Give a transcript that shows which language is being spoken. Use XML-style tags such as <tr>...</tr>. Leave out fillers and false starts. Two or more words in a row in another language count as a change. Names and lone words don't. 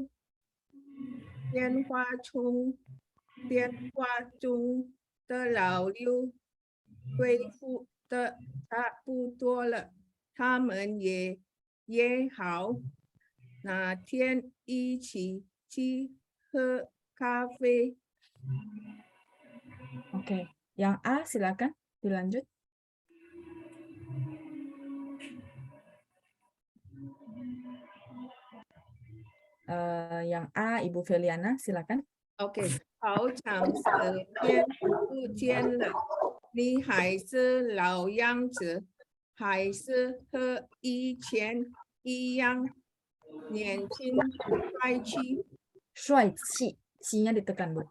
<zh>电话中的老刘恢复的差不多了，他们也约好哪天一起去喝咖啡。</zh> <id>Oke, yang A silakan dilanjut. Yang A, Ibu Feliana, silakan.</id> <zh>OK，好长时间不见了，你还是老样子，还是和以前一样年轻帅气。帅气,</zh> <id>C-nya ditekan, Bu.</id>